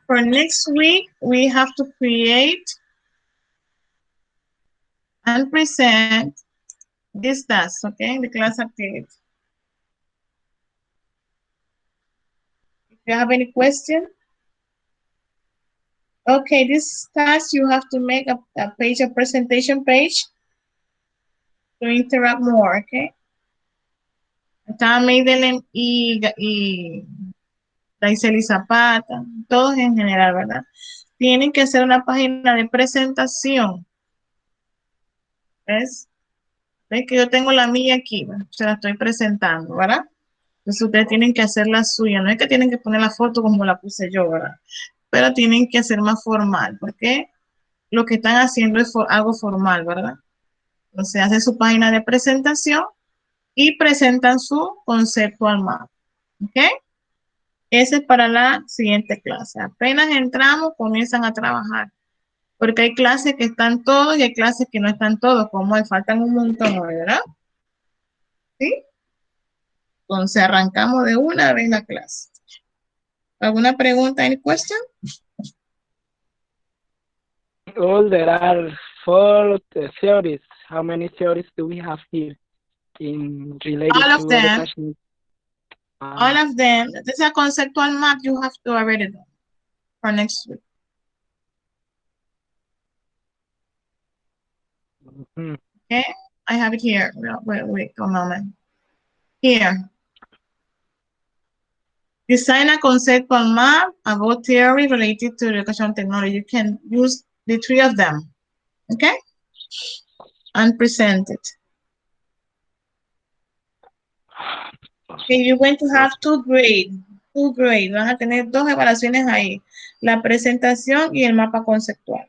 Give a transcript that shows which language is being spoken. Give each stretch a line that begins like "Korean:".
English: For next week, we have to create and present this task, okay? The class activity. If you have any question, okay, this task you have to make a page, a presentation page to interact more, okay?
Spanish: Está Madeline y Daiseli Zapata, todos en general, ¿verdad? Tienen que hacer una página de presentación. ¿Ves? ¿Ves que yo tengo la mía aquí? Bueno, se la estoy presentando, ¿verdad? Entonces ustedes tienen que hacer la suya. No es que tienen que poner la foto como la puse yo, ¿verdad? Pero tienen que hacer más formal, porque lo que están haciendo es algo formal, ¿verdad? Entonces hacen su página de presentación y presentan su
English: conceptual map.
Spanish: ¿Ok? Ese es para la siguiente clase. Apenas entramos, comienzan a trabajar. Porque hay clases que están todos y hay clases que no están todos, como faltan un montón, ¿verdad? ¿Sí? Entonces arrancamos de una vez la clase. ¿Alguna pregunta?
English: ¿Any question? All there are four theories. How many theories do we have here in related All of to them. education? All of them. This is a conceptual map you have to already do for next week. Okay, I have it here. Wait a moment. Here. Design a conceptual map about theory related to education technology. You can use the three of them. Okay? And present it. Okay, you're going to have two grades.
Spanish: Vas a tener dos evaluaciones ahí. La presentación y el mapa conceptual.